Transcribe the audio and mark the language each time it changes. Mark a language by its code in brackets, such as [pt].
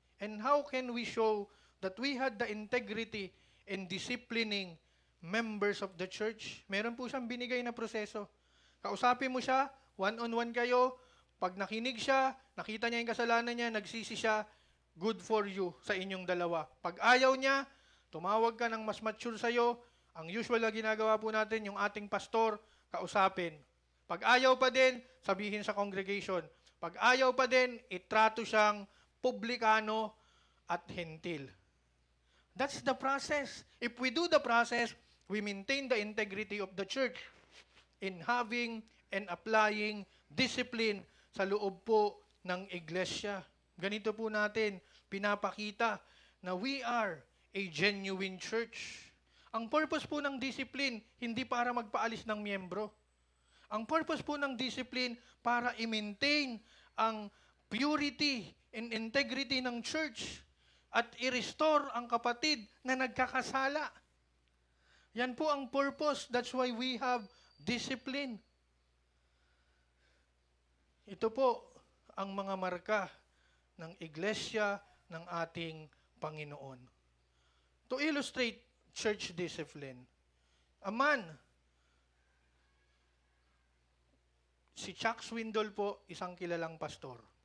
[en] And how can we show that we had the integrity in disciplining members of the church? [tl] Meron po siyang binigay na proseso. Kausapin mo siya, one-on-one kayo. Pag nakinig siya, nakita niya yung kasalanan niya, nagsisi siya, [en] good for you [tl] sa inyong dalawa. Pag ayaw niya, tumawag ka ng mas mature sa'yo. Ang usual na ginagawa po natin, yung ating pastor, kausapin. Pag ayaw pa din, sabihin sa congregation. Pag ayaw pa din, itrato siyang publikano at hentil. [en] That's the process. If we do the process, we maintain the integrity of the church in having and applying discipline [tl] sa loob po ng iglesia. Ganito po natin pinapakita na [en] we are a genuine church. [tl] Ang purpose po ng discipline, hindi para magpaalis ng miyembro. Ang purpose po ng discipline para i-maintain ang purity and integrity ng church at i-restore ang kapatid na nagkakasala. Yan po ang purpose. [en] That's why we have discipline. [tl] Ito po ang mga marka ng iglesia ng ating Panginoon. [en] To illustrate church discipline, a man, si Chuck Swindoll po, [tl] isang kilalang pastor.